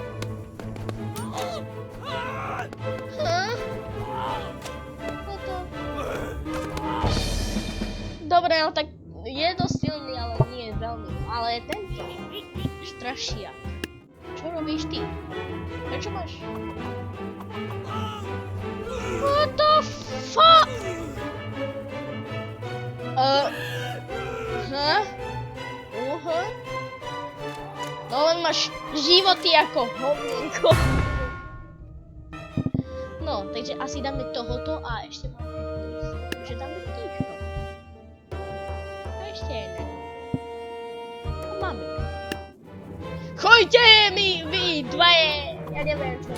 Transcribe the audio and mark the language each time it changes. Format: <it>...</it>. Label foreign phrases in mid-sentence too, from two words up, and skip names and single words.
<sk>Dobre, no tak je dosť silný, ale nie je veľmi. Ale tento strašiak. Čo robíš ty? Prečo máš?</sk> <en>What the fuck?</en> <sk>No len máš životy ako hovnenko. No, takže asi dáme tohoto a ešte máme že dáme týchto. A ešte jeden. A máme. Choďte mi, vy dvaje! Ja neviem čo.</sk>